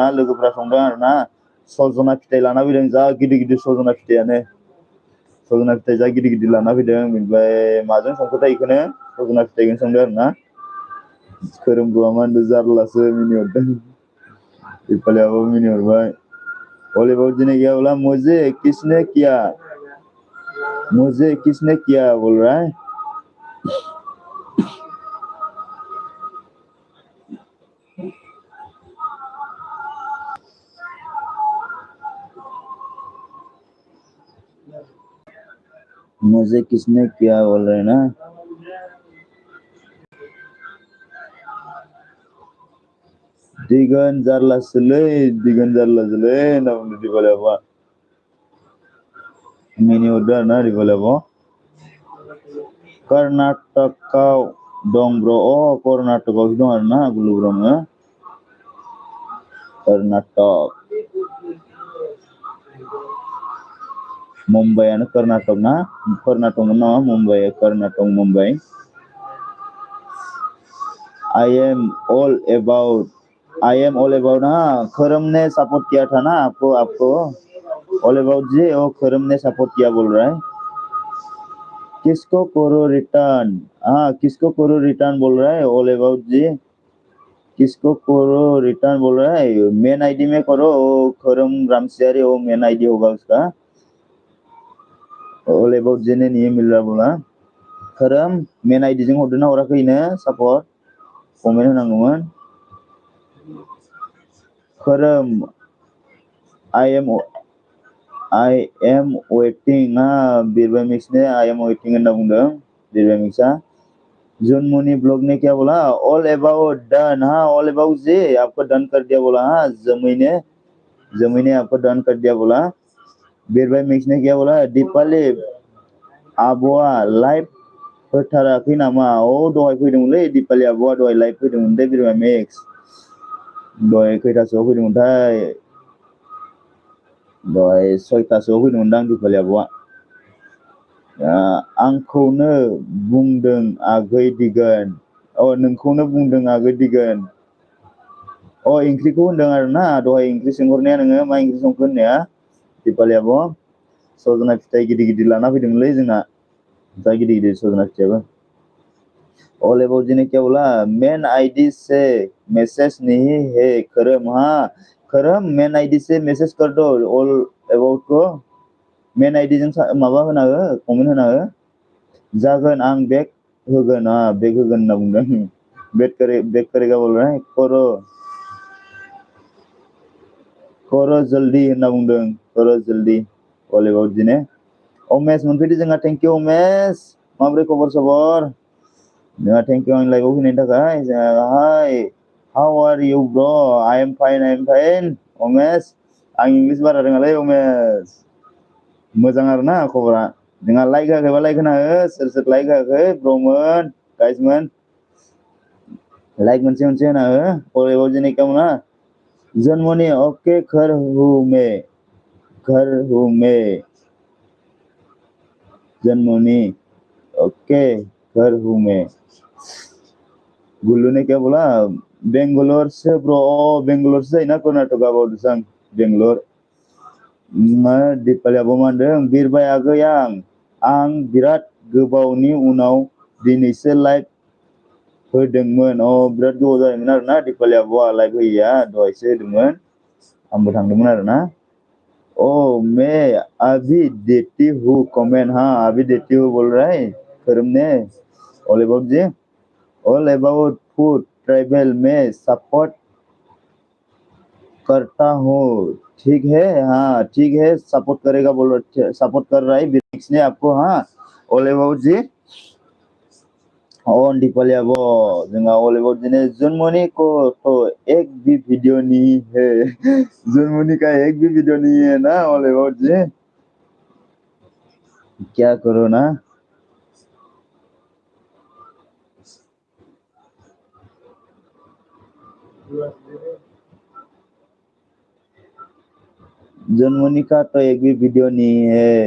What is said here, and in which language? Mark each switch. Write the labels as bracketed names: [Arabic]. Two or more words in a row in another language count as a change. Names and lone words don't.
[Bodo] लोगोफ्रा संदों आरोना सजना फिथाइ लाना फैदों जा गिदिर गिदिर सजना फिथाइयानो सजना फिथाइ जा गिदिर गिदिर लाना फैदों ओमफ्राय माजों संखोथाय इखौनो सजना फिथाइखौनो संदों आरोना खोरोमब्र'आ मा होनदों जारलासो मिनिहरदों दिपालि आब'आबो मिनिहरबाय [Hindi] बोले बहुत दिन गया बोला मुझे किसने किया बोल रहा है मुझे किसने किया बोल रहे हैं ना [Bodo] दिगन जारलासोलै होनना बुंदों दिपालि आब'आ मिनिहरदों आरोना दिपालि आब' कर्नाटकआव दं ब्र कर्नाटकआवसो दं आरोना गुलु ब्र'नो कर्नाटक मुम्बाइआनो कर्नाटक ना कर्नाटकमोन नामा मुम्बाइ [English] I am [Hindi] ऑल अबाउट हाँ खरम ने सपोर्ट किया था ना आपको ऑल अबाउट जी खरम ने सपोर्ट किया बोल रहा है किसको करो रिटर्न बोल रहा है ऑल अबाउट जी किसको करो रिटर्न बोल रहा है [English] main ID [Hindi] में करो खरम रामसियारी [English] main ID [Hindi] होगा उसका ऑल अबाउट जी ने नहीं मिल रहा बोला खरम [English] main ID [Bodo] जों हरदोंना हराखैनो [English] support comment [Hindi] होनांगौमोन खरम [English] I am [Bodo] वेटिं बिरबाय मिक्स ने [English] I am waiting [Bodo] होनना बुंदों बिरबाय मिक्सआ जुनमुनि ब्लॉग [Hindi] ने क्या बोला ऑल अबाउट डन ऑल अबाउट जी आपको डन कर दिया बोला जमै ने आपको डन कर दिया बोला बिरबाय मिक्स ने क्या बोला [Bodo] दीपाली आब'आ लाइव होथाराखै नामा दहाय फैदोंमोनलै दीपालि आब'आ [Hindi] दहाय लाइभ फैदोंमोन दे बिरबाय मिक्स दहाय खैथासोआव फैदोंमोनथाय दहाय 6थासोआव फैदोंमोनदां दीपालि आब'आ [Bodo] आंखौनो बुंदों आगै दिगोन नोंखौनो बुंदों आगै दिगोन ओंख्रिखौ होनदों आरोना दहाय ओंख्रि सोंहरनाया नोङो मा ओंख्रि संखो होननाया दीपालि आब' सजना फिथाइ गिदिर गिदिर लाना फैदोंमोनलै जोंना जा गिदिर गिदिर सजना फिथाइयाबो [Hindi] ऑल अबाउट जी ने क्या बोला मेन आईडी [Bodo] से मैसेज नहीं है खरम मेन आईडी से मैसेज कर दो ऑल अबाउट को मेन आईडी जों माबा होना हो कमेन्ट होना हो जागोन आं बेक होगोन होनना बुंदों [Hindi] बेक करेगा बोल रहा है करो जल्दी [Bodo] होनना बुंदों [Hindi] करो जल्दी ऑल अबाउट जी ने [Bodo] उमेश मोनफैदो जोंहा [English] thank you [Bodo] उमेश माब्रै खबर सबर जोंहा [English] thank you [Bodo] आंनि लाइभआव फैनायनि थाखाय [English] hi how are you bro I am fine [Bodo] उमेश आं इंग्लिश बारा रोङालै उमेश मोजां आरोना खबरा जोंहा लाइक होआखैबा लाइक होना हो सोर लाइक होआखै ब्रमोन गाइसमोन लाइक मोनसे होना हो ऑल अबाउट जी [Hindi] ने क्या बोला [Bodo] जनमनी ओके घर [Hindi] हूँ मैं जनमनी ओके घर हूँ मैं गुल्लू ने क्या बोला बेंगलोर से ब्रो बेंगलोर से ना कर्नाटक आबाद sang बेंगलोर [Bodo] दीपालि आब' मा होनदों बिरबाय आगै आं बिराद गोबावनि उनाव दिनैसो लाइभ होदोंमोन बिराद गोबाव जायोमोन आरोना दीपालि आब'आ लाइभ होयैया दहायसो होदोंमोन आंबो थांदोंमोन आरोना [Hindi] मैं अभी देती हूँ कमेंट अभी देती हूँ बोल रहा है खरम ने ऑल अबाउट जी ऑल अबाउट फूड ट्राइबल में सपोर्ट करता हूँ ठीक है सपोर्ट करेगा बोल रहा सपोर्ट कर रहा है बिरिक्स ने आपको ऑल अबाउट जी [Bodo] दीपालि आब' जोंहा [Hindi] ऑल अबाउट जी ने जुनमनी को तो एक भी वीडियो नहीं है जुनमनी का एक भी वीडियो नहीं है ना ऑल अबाउट जी क्या करो ना जन्मनी का तो एक भी वीडियो नहीं है।